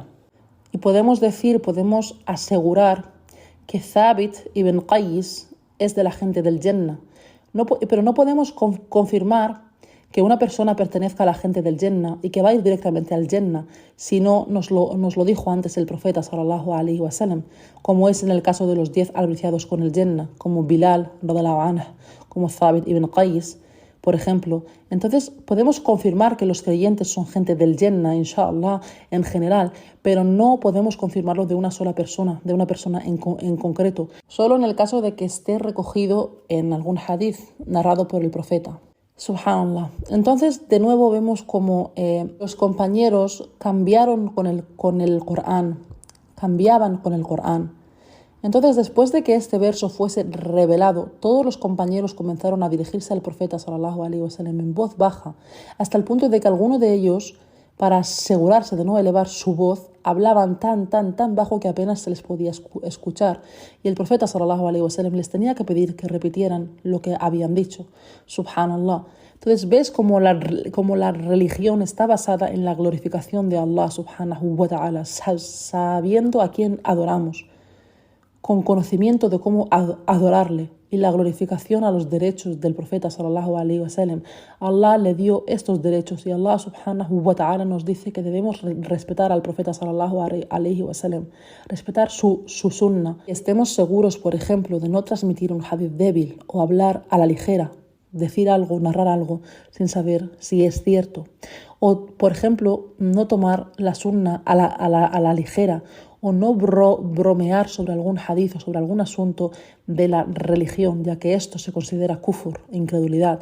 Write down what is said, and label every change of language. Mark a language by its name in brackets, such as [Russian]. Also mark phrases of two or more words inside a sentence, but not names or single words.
[Spanish] Y podemos asegurar que Thabit ibn Qais es de la gente del Jannah. Pero no podemos confirmar que una persona pertenezca a la gente del Jannah y que va a ir directamente al Jannah, si no nos lo dijo antes el profeta [Arabic] صلى الله عليه وسلم, [Spanish] como es en el caso de los 10 albriciados con el Jannah, como Bilal [Arabic] رضي الله عنه, [Spanish] como Thabit ibn Qais, por ejemplo. Entonces podemos confirmar que los creyentes son gente del Jannah, inshallah, en general, pero no podemos confirmarlo de una sola persona, de una persona en concreto, solo en el caso de que esté recogido en algún hadith narrado por el profeta. Subhanallah. Entonces, de nuevo vemos como los compañeros cambiaban con el Corán. Entonces, después de que este verso fuese revelado, todos los compañeros comenzaron a dirigirse al profeta [Arabic] صلى الله عليه وسلم [Spanish] en voz baja, hasta el punto de que algunos de ellos, para asegurarse de no elevar su voz, hablaban tan bajo que apenas se les podía escuchar. Y el profeta [Arabic] صلى الله عليه وسلم [Spanish] les tenía que pedir que repitieran lo que habían dicho. Subhanallah. Entonces ves cómo la religión está basada en la glorificación de [Arabic] الله سبحانه وتعالى, [Spanish] sabiendo a quién adoramos, con conocimiento de cómo adorarle y la glorificación a los derechos del profeta [Arabic] صلى الله عليه وسلم. [Spanish] Allah le dio estos derechos y [Arabic] الله سبحانه وتعالى [Spanish] nos dice que debemos respetar al profeta [Arabic] صلى الله عليه وسلم, [Spanish] respetar su sunna. Estemos seguros, por ejemplo, de no transmitir un hadith débil o hablar a la ligera, decir algo, narrar algo sin saber si es cierto. O, por ejemplo, no tomar la sunna a la ligera, o no bromear sobre algún hadith o sobre algún asunto de la religión, ya que esto se considera kufur, incredulidad.